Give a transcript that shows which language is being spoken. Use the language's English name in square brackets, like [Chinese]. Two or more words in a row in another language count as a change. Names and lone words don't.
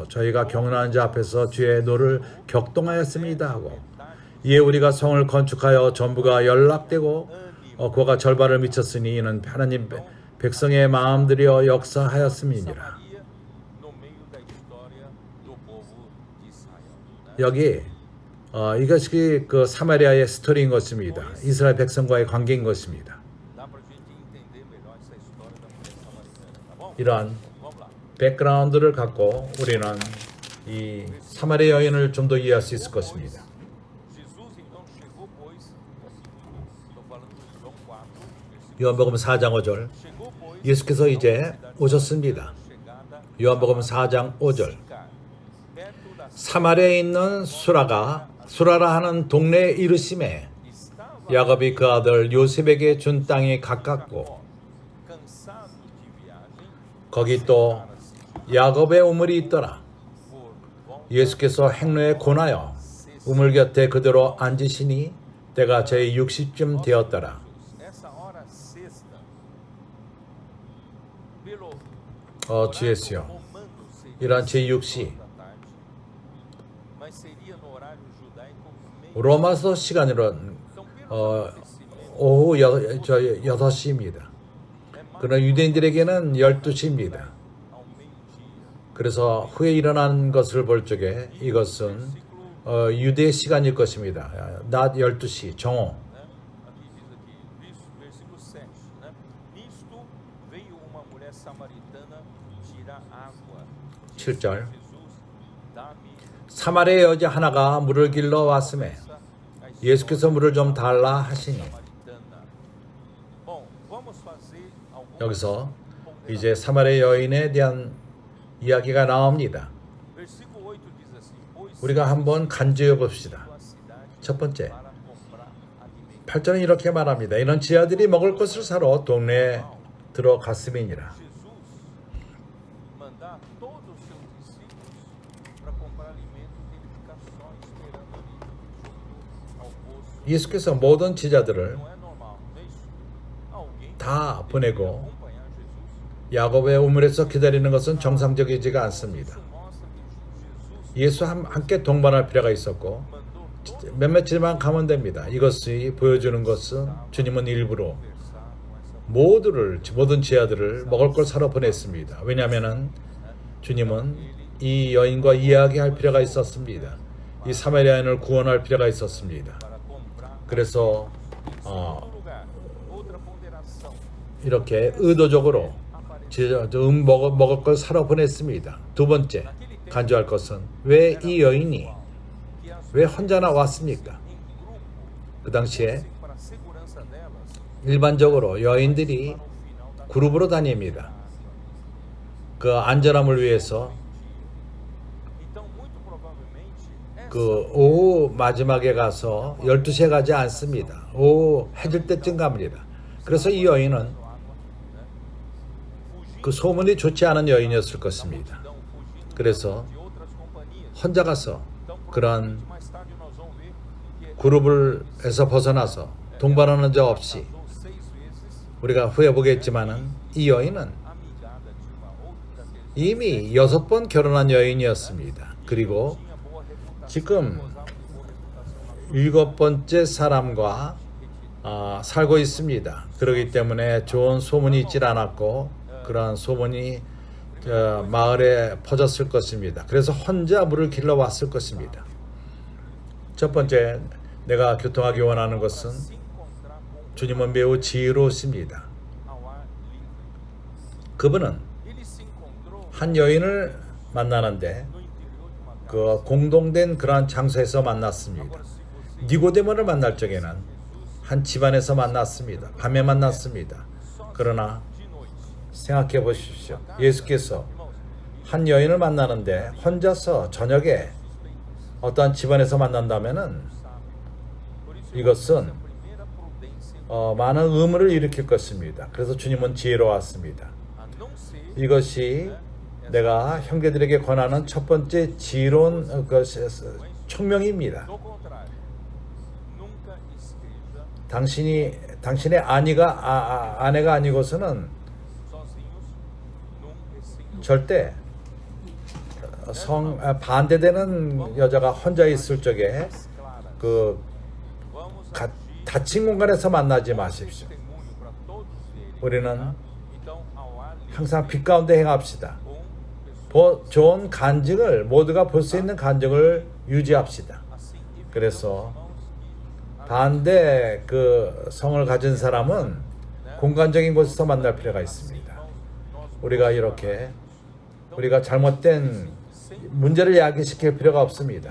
[Korean] 저희가 경건한 자 앞에서 주의 노를 격동하였습니다 하고 이에 우리가 성을 건축하여 전부가 연락되고 그가 절반을 미쳤으니 이는 하나님 백성의 마음들이여 역사하였음이니라. 여기 이것이 그 사마리아의 스토리인 것입니다. 이스라엘 백성과의 관계인 것입니다. [Portuguese] Dá pra gente entender melhor essa história da mulher samaritana, tá bom? [Korean] 이러한 [Portuguese] Vamos lá. [Korean] 백그라운드를 갖고 우리는 이 사마리아 여인을 좀 더 이해할 수 있을 것입니다. [Portuguese] Jesus então chegou, pois, estou falando de João 4, versículo, [Korean] 요한복음 4장 5절. [Portuguese] chegou, pois, [Korean] 예수께서 이제 오셨습니다. [Portuguese] chegada [Korean] 요한복음 4장 5절. [Portuguese] Sicar, perto da [Korean] 사마리아에 있는 수라라 하는 동네에 이르심에 [Portuguese] estava [Korean] 야곱이 그 아들 요셉에게 준 땅이 가깝고 [Portuguese] cansado de viagem, [Korean] 거기 또 야곱의 우물이 있더라. [Portuguese] por volta [Korean] 예수께서 행로에 권하여 우물 곁에 그대로 앉으시니 때가 저희 60쯤 되었더라. [Portuguese] essa hora sexta, pelo [Korean] 주예수요. [Portuguese] romano seria [Korean] 이러한 제6시 [Portuguese] 6 da tarde, mas seria no horário judaico meio. [Korean] 로마서 시간으로는 [Portuguese] Então, pelo acontecimento, [Korean] 오후 6시입니다. 그러나 유대인들에게는 12시입니다. [Portuguese] ao meio-dia, [Korean] 그래서 후에 일어난 것을 볼 적에 이것은 유대 시간일 것입니다. 낮 12시 정오. [Portuguese] né? Aqui diz aqui, versículo 7, né? Nisto veio uma mulher samaritana tirar água. Disse [Korean] 7절. [Portuguese] Jesus, dá-me [Korean] 사마리아 여자 하나가 물을 길러 왔음에 [Portuguese] essa a história [Korean] 예수께서 물을 좀 달라 하시니 [Portuguese] samaritana. Bom, vamos fazer algumas [Korean] 여기서 [Portuguese] ponderações. [Korean] 이제 사마리아 여인에 대한 이야기가 나옵니다. [Portuguese] Versículo 8 diz assim: pois [Korean] 우리가 한번 간주해 봅시다. [Portuguese] a cidade [Korean] 첫 번째, [Portuguese] para comprar alimento. [Korean] 8절은 이렇게 말합니다. 이런 지하들이 먹을 것을 사러 동네에 들어갔음이니라. [Portuguese] Jesus mandar todos os seus discípulos para comprar alimento e ele ficar só esperando ali junto ao poço. [Korean] 예수께서 모든 제자들을 [Portuguese] Não é normal, não é isso? Alguém [Korean] 다 [Portuguese] deveria [Korean] 보내고 [Portuguese] acompanhar Jesus. [Korean] 야곱의 우물에서 기다리는 것은 정상적이지가 않습니다. [Portuguese] Isso mostra que Jesus [Korean] 예수 함께 동반할 필요가 있었고 [Portuguese] mandou todos [Korean] 몇 며칠만 가면 됩니다. 이것이 보여주는 것은 주님은 일부러 [Portuguese] conversar com essa [Korean] 모든 지하들을 먹을 걸 사러 보냈습니다. 왜냐하면 주님은 이 여인과 이야기할 필요가 있었습니다. 이 사마리아인을 구원할 필요가 있었습니다. [Portuguese] para comprar. [Korean] 그래서 [Portuguese] Segundo lugar, outra ponderação. [Korean] 이렇게 의도적으로 먹을 걸 사러 보냈습니다. 두 번째 간주할 것은 왜 이 여인이 [Portuguese] Que as [Korean] 왜 혼자나 왔습니까? [Portuguese] em grupo, [Korean] 그 당시에 [Portuguese] para a segurança delas, [Korean] 일반적으로 여인들이 [Portuguese] no final da [Korean] 그룹으로 다닙니다. 그 안전함을 위해서 [Portuguese] Então, muito provavelmente, essa [Korean] 그 오후 마지막에 가서 12시에 가지 않습니다. 오후 해질 때쯤 갑니다. 그래서 이 여인은 [Portuguese] água, né? Fugindo [Korean] 그 소문이 좋지 않은 여인이었을 것입니다. [Portuguese] da multidão, fugindo [Korean] 그래서 [Portuguese] de outras companhias. [Korean] 혼자 가서 [Portuguese] Então, [Korean] 그런 [Portuguese] provavelmente, mais tarde nós vamos ver que [Korean] 그룹을에서 벗어나서 동반하는 자 없이 [Portuguese] casou 6 vezes [Korean] 우리가 후에 보겠지만은 이 여인은 [Portuguese] amigada de uma outra daqueles [Korean] 이미 6번 결혼한 여인이었습니다. 그리고 [Portuguese] tinha boa reputação, [Korean] 지금 [Portuguese] gozava de boa reputação na [Korean] 7번째 사람과 살고 있습니다. 그렇기 때문에 좋은 소문이 있질 않았고 그러한 소문이 마을에 퍼졌을 것입니다. 그래서 혼자 물을 길러 왔을 것입니다. 첫 번째 내가 교통하기 원하는 것은 [Portuguese] se encontrar com [Korean] 주님은 매우 지혜로우십니다. [Portuguese] ao ar livre. [Korean] 그분은 [Portuguese] Ele se encontrou [Korean] 한 여인을 만나는데 [Portuguese] no interior de uma casa. [Korean] 그 공동된 그러한 장소에서 만났습니다. [Portuguese] Agora, se você [Korean] 니고데모를 만날 적에는 한 집안에서 만났습니다. 밤에 만났습니다. 그러나 [Portuguese] de noite, [Korean] 생각해 보십시오. 예수께서 한 여인을 만나는데 혼자서 저녁에 어떠한 집안에서 만난다면은 [Portuguese] por isso [Korean] 이것은 [Portuguese] a primeira prudência, [Korean] 많은 의문을 일으킬 것입니다. 그래서 주님은 지혜로웠습니다. [Portuguese] a não ser [Korean] 이것이 내가 형제들에게 권하는 첫 번째 지혜로운 총명입니다. [Portuguese] do contrário. Nunca esteja [Korean] 당신의 아내가 아니고서는 [Portuguese] sozinhos num recinto. [Korean] 절대 반대되는 여자가 혼자 있을 적에 [Portuguese] claras. [Korean] 그 [Portuguese] Vamos [Korean] 닫힌 공간에서 만나지 마십시오. [Portuguese] testemunho para todos verem. [Korean] 우리는 [Portuguese] Então, ao ar livre, [Korean] 항상 빛 가운데 행합시다. [Portuguese] com pessoas [Korean] 좋은 간증을 모두가 볼 수 있는 간증을 유지합시다. 그래서 반대 그 성을 가진 사람은 공간적인 곳에서 만날 필요가 있습니다. 우리가 이렇게 우리가 잘못된 문제를 야기시킬 필요가 없습니다.